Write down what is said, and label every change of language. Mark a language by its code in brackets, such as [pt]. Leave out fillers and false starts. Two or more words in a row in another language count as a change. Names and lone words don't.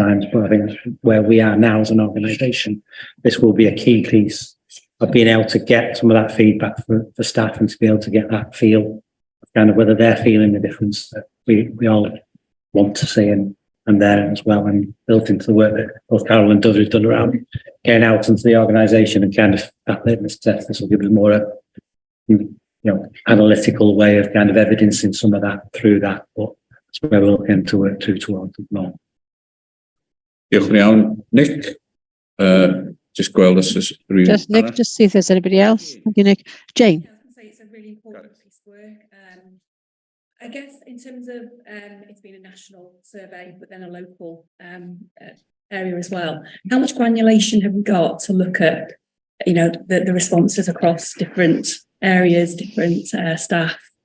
[en] But I think where we are now as an organisation, this will be a key piece of being able to get some of that feedback for staff and to be able to get that feel of kind of whether they're feeling the difference that we all want to see and there as well, and built into the work that both Carol and Doug have done around getting out into the organisation and kind of that litmus test. This will give us more analytical way of kind of evidencing some of that through that, but that's where we're looking to work towards more. [cy] Diolch yn iawn. Nick, just gweld os oes rhywun [en] Just Nick, just see if there's anybody else. Thank you, Nick. Jane. It's a really important piece of work. I guess in terms of it's been a national survey, but then a local area as well. How much granulation have we got to look at, the responses across different areas, different staff?